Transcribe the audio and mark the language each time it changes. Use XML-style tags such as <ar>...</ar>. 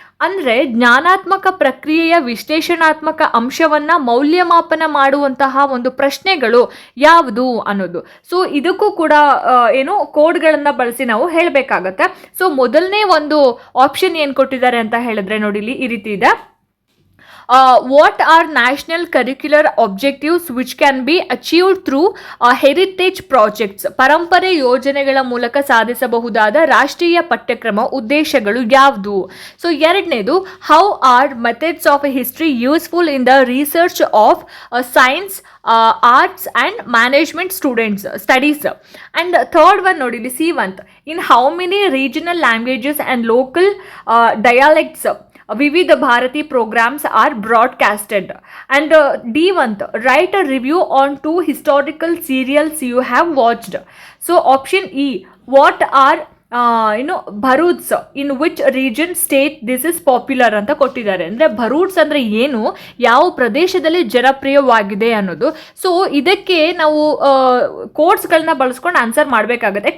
<kn>ಅಂದರೆ ಜ್ಞಾನಾತ್ಮಕ ಪ್ರಕ್ರಿಯೆಯ ವಿಶ್ಲೇಷಣಾತ್ಮಕ ಅಂಶವನ್ನು ಮೌಲ್ಯಮಾಪನ ಮಾಡುವಂತಹ ಒಂದು ಪ್ರಶ್ನೆಗಳು ಯಾವುದು ಅನ್ನೋದು. ಸೊ ಇದಕ್ಕೂ ಕೂಡ ಏನು ಕೋಡ್ಗಳನ್ನು ಬಳಸಿ ನಾವು ಹೇಳಬೇಕಾಗತ್ತೆ. ಸೊ ಮೊದಲನೇ ಒಂದು ಆಪ್ಷನ್ ಏನು ಕೊಟ್ಟಿದ್ದಾರೆ ಅಂತ ಹೇಳಿದ್ರೆ ನೋಡಿ ಇಲ್ಲಿ ಈ ರೀತಿ ಇದೆ.</kn> <en>What are national curricular objectives which can be achieved through heritage projects?</en> <kn>ಪರಂಪರೆ ಯೋಜನೆಗಳ ಮೂಲಕ ಸಾಧಿಸಬಹುದಾದ ರಾಷ್ಟ್ರೀಯ ಪಠ್ಯಕ್ರಮ ಉದ್ದೇಶಗಳು ಯಾವುದು? ಸೊ ಎರಡನೇದು,</kn> <en>How are methods of history useful in the research of science, arts and management studies. And third one</en> <kn>ನೋಡಿ ಇಲ್ಲಿ</kn> <en>C1, in how many regional languages and local dialects Vividh Bharati programmes are broadcasted. And D1, write a review on 2 historical serials you have watched. So option E, what are Bharuch in which region state this is popular</en> <kn>ಅಂತ ಕೊಟ್ಟಿದ್ದಾರೆ. ಅಂದರೆ ಭರೂಚ್ ಅಂದರೆ ಏನು, ಯಾವ ಪ್ರದೇಶದಲ್ಲಿ ಜನಪ್ರಿಯವಾಗಿದೆ ಅನ್ನೋದು. ಸೊ ಇದಕ್ಕೆ ನಾವು ಕೋಡ್ಸ್ಗಳನ್ನ ಬಳಸ್ಕೊಂಡು ಆನ್ಸರ್ ಮಾಡಬೇಕಾಗುತ್ತೆ.</kn>